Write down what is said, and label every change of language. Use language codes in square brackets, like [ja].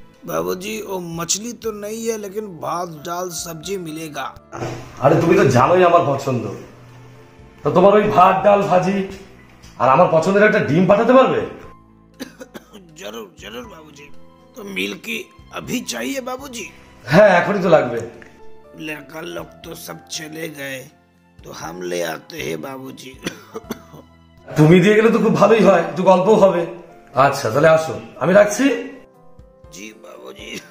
[hi] बाबूजी वो मछली तो नहीं है लेकिन भात दाल सब्जी मिलेगा। [bn] আরে তুমি তো জানোই আমার পছন্দ, তো তোমার ওই ভাত ডাল ভাজি আর আমার পছন্দের একটা ডিম পাঠাতে পারবে? [hi] जरूर जरूर बाबूजी। तो मिल की अभी चाहिए बाबूजी? [bn] হ্যাঁ, এখনই তো লাগবে। [hi] लड़का लोग तो सब चले गए तो हम ले आते हैं बाबूजी। [bn] তুমি দিয়ে গেলে তো খুব ভালোই হয়, একটু গল্পও হবে। আচ্ছা তাহলে আসো, আমি রাখছি। [hi] जी बाबूजी।